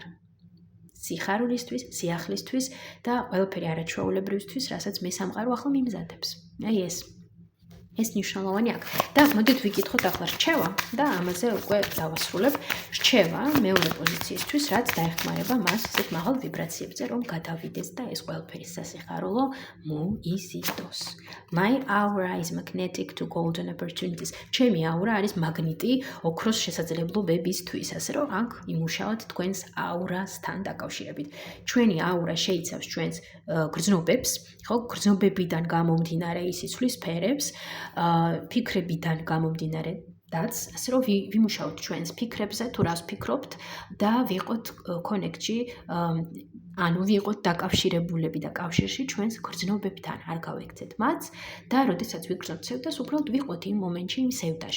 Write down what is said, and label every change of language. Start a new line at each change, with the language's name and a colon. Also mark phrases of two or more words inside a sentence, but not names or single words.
Georgian: სიხარულისთვის, სიახლისთვის და ყველაფერი არაჩვეულებრივისთვის, რასაც მე სამყარო ახლა მიმზადებს. აი ეს მნიშვნელოვანი აქ. და მოდით ვიკითხოთ ახლა რჩევა და ამაზე უკვე დავასრულებ. რჩევა მეორე პოზიციისთვის, რაც დაეხმარება მას ესეთ მაღალ ვიბრაციებზე, რომ გადავიდეს და ეს ყველაფერი სასიხარულო მოიზიდოს.
English: My aura is magnetic to golden opportunities.
Georgian: ჩემი აურა არის მაგნიტი ოქროს შესაძლებლობებისთვის, ასე რომ აქ იმუშავოთ თქვენს აურასთან დაკავშირებით. ჩვენი აურა შეიცავს ჩვენს გრძნობებს, ხო, გრძნობებიდან გამომდინარე ის იცვლის სფერებს, ფიქრებიდან გამომდინარე დაც, ასე რომ ვიმუშაოთ ჩვენს ფიქრებზე, თუ რას ვფიქრობთ და ვიყოთ კონექტში, ანუ ვიყოთ დაკავშირებულები და კავშირში ჩვენს გრძნობებთან, არ გავექცეთ მათ და როდესაც ვიგრძნობთ სევდას, უბრალოდ ვიყოთ იმ მომენტში, იმ სევდაში.